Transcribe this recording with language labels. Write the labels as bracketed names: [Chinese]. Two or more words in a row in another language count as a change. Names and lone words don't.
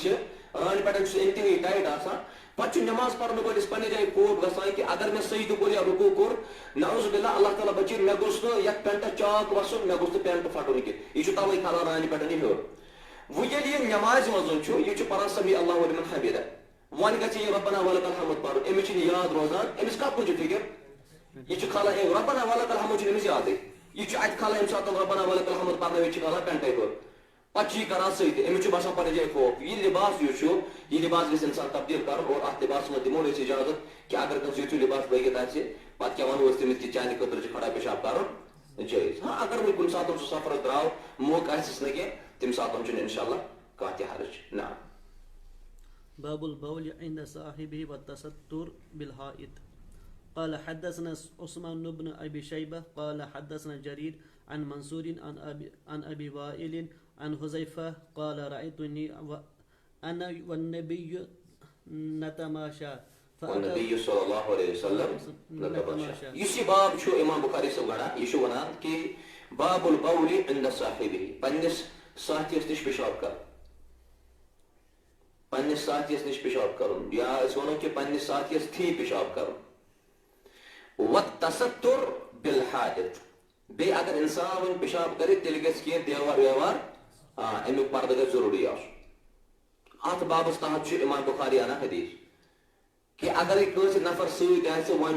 [Kashmiri] چھِ رانہِ پٮ۪ٹھ چھُ سُہ انتہٲیی ٹایٹ آسان پتہٕ چھُ نماز پرنہٕ وٲلِس پننہِ جایہِ خوف گژھان کہ اگر مےٚ سجدٕ کوٚر یا رُکوٗع کوٚر [Arabic] نعوذ باللہ [Kashmiri] اللہ تعالیٰ بچٲیِن مےٚ گوٚژھ نہٕ یتھ پینٹس چاک وسُن مےٚ گوٚژھ نہٕ پینٹ پھٹُن کینٛہہ یہِ چھُ توے کھالان رانہِ پٮ۪ٹھ یہِ ہیوٚر وۄنۍ ییٚلہِ یہِ نمازِ منٛز چھُ یہِ چھُ پران [Arabic] سمی اللہ لمن حمیدہ [Kashmiri] وۄنۍ گژھِ یہِ [Arabic] ربنا ولک الحمد [Kashmiri] پرُن أمِس چھُنہٕ یاد روزان أمِس کتھ کُن چھُ فِکر یہ کھالان [Arabic] ربنا ولک الحمد [Kashmiri] چھُنہٕ أمِس یادٕے یہ اتہِ کھالان ییٚمہِ ساتہٕ [Arabic] ربنا ولک الحمد [Kashmiri] پرنہٕ وِزِ چھِ کھالان پینٹے ہیوٚر پتہٕ چھُ یہِ کران سۭتۍ أمِس چھُ باسان پننہِ جایہِ خوف یہِ لباس یُس چھُ یہِ لباس گژھِ انسان تبدیل کرُن اور اتھ لباسس منٛز دِمو أسۍ اجازت کہ اگر کٲنٛسہِ یُتھُے لباس لٲگِتھ آسہِ پتہٕ کیٛاہ ونو أسۍ تٔمِس کہ چانہِ خٲطرٕ چھُ کھڑا پیشاب کرُن جٲیز ہاں اگر وۄنۍ کُنہِ ساتہٕ سُہ سفرس درٛاو موقعہٕ آسٮ۪س نہٕ کینٛہہ تمہِ ساتہٕ چھُنہٕ [Arabic] انشاء اللہ [Kashmiri] کانٛہہ تہِ حرج نہ [Arabic] باب البول عند صاحبه والتستر بالحائط قال حدثنا عثمان بن ابي شيبه قال حدثنا جرير عن منصور عن ابي وائل عن حذيفه قال رايتني انا والنبي نتماشى والنبي صلی اللہ علیہ وسلم نتماشى [Kashmiri] یُس یہِ باب چھُ امام بخاری صٲب گڑان یہِ چھُ ونان کہ [Arabic] باب البول عند صاحبه [Kashmiri] پننِس ساتھیس نِش پیشاب کرُن پننِس ساتھیس نِش پیشاب کرُن یا أسۍ ونو کہ پننِس ساتھیس تھی پیشاب کرُن [Arabic] والتستر بالحائط [Kashmiri] بیٚیہِ اگر انسان وۄنۍ پیشاب کرِ تیٚلہِ گژھِ کینٛہہ دیوار ویوار امیُک پردٕ گژھِ ضروٗری آسُن اتھ بابس تحت چھُ امام بخاری انان حدیث کہ اگرے کٲنٛسہِ نفر سۭتۍ آسہِ وۄنۍ